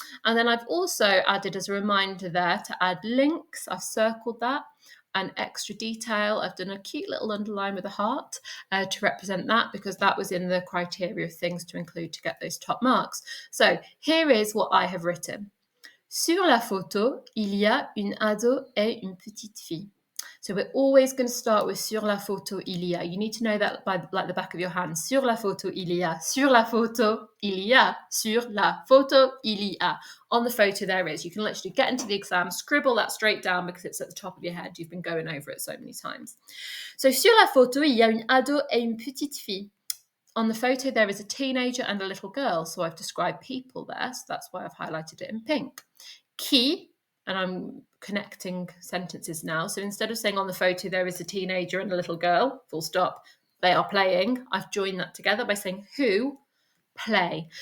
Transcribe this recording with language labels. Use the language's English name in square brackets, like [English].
[English] And then I've also added as a reminder there to add links. I've circled that, and extra detail. I've done a cute little underline with a heart to represent that, because that was in the criteria of things to include to get those top marks. So here is what I have written. [French] Sur la photo, il y a une ado et une petite fille. [English] So we're always going to start with [French] sur la photo il y a. [English] You need to know that by like the back of your hand. [French] Sur la photo il y a. Sur la photo il y a. Sur la photo il y a. [English] On the photo there is. You can literally get into the exam, scribble that straight down because it's at the top of your head. You've been going over it so many times. [French] So sur la photo il y a une ado et une petite fille. [English] On the photo there is a teenager and a little girl. So I've described people there. So that's why I've highlighted it in pink. Qui, and I'm connecting sentences now. So instead of saying on the photo there is a teenager and a little girl, full stop, they are playing, I've joined that together by saying who play.